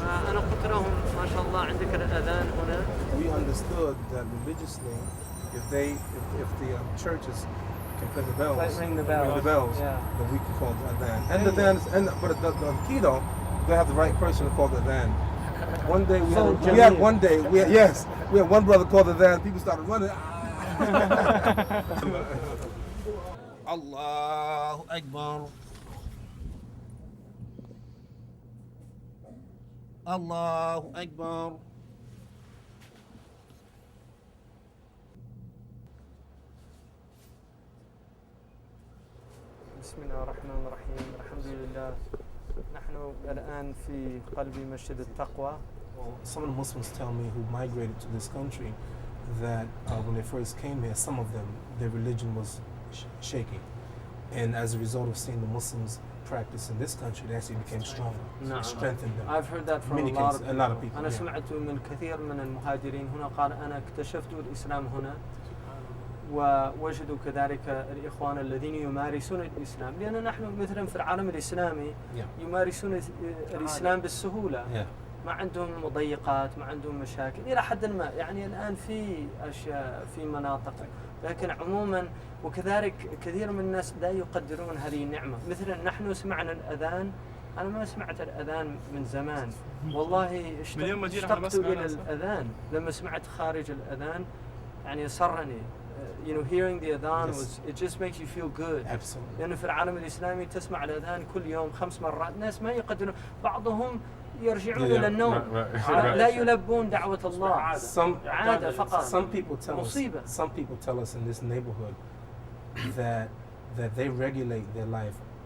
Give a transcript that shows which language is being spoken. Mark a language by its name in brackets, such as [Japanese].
[Arabic] أنا قلت لهم ما شاء الله عندك الأذان هنا. [English] We understood that religiously, if the churches can play the bells, Ring the bells, yeah. then we can call the adhan. And the adhan, but the key though, they have the right person to call the adhan. One day we had one brother call the adhan. People started running. [Arabic] Allahu Akbar. Allahu Akbar. بسم الله الرحمن الرحيم. الحمد لله. نحن الآن في قلب مسجد التقوى. [English] Well, some of the Muslims tell me who migrated to this country that when they first came here, some of them, their religion was shaky. And as a result of seeing the Muslims practice in this country, they actually became stronger. [Arabic] نعم. [English] It strengthened them. I've heard that from Many a lot cases, of a lot of people. [Arabic] أنا [English] yeah. [Arabic] سمعت من كثير من المهاجرين هنا قال أنا اكتشفت الإسلام هنا ووجدوا كذلك الإخوان الذين يمارسون الإسلام، لأن نحن مثلا في العالم الإسلامي يمارسون الإسلام بالسهولة. ما عندهم مضيقات، ما عندهم مشاكل إلى حد ما. يعني الآن في أشياء في مناطق، لكن عموما وكذلك كثير من الناس لا يقدرون هذه النعمة. مثلا نحن سمعنا الأذان، أنا ما سمعت الأذان من زمان والله، اشتقت إلى الأذان لما سمعت خارج الأذان، يعني سرني. [English] Hearing the adhan it just makes you feel good. Absolutely. [Arabic] لأنه في العالم الإسلامي تسمع الأذان كل يوم 5 مرات، الناس ما يقدرون، بعضهم يرجعون إلى النوم، لا يلبون دعوة الله. عادة فقط. [English] Some people tell us in this neighborhood that they regulate their life.